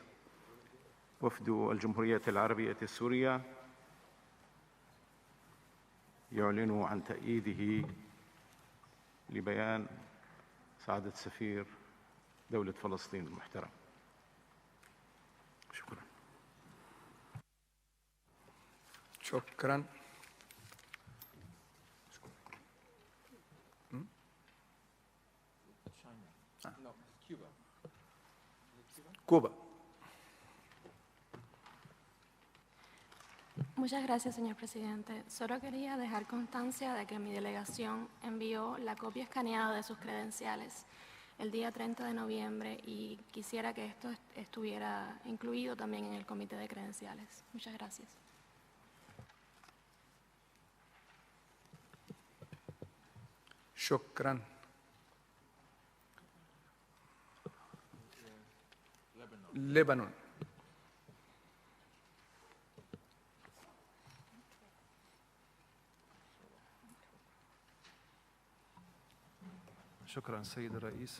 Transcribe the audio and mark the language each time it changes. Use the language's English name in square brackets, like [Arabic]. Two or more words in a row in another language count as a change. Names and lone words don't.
[Arabic] وفد الجمهورية العربية السورية يعلن عن تأييده لبيان سعادة سفير دولة فلسطين المحترم. شكرا. شكرا. [Spanish] Cuba. Muchas gracias, señor presidente. Solo quería dejar constancia de que mi delegación envió la copia escaneada de sus credenciales el día 30 de noviembre y quisiera que esto estuviera incluido también en el comité de credenciales. Muchas gracias. [Arabic] شكرا. لبنان. شكرا سيد الرئيس.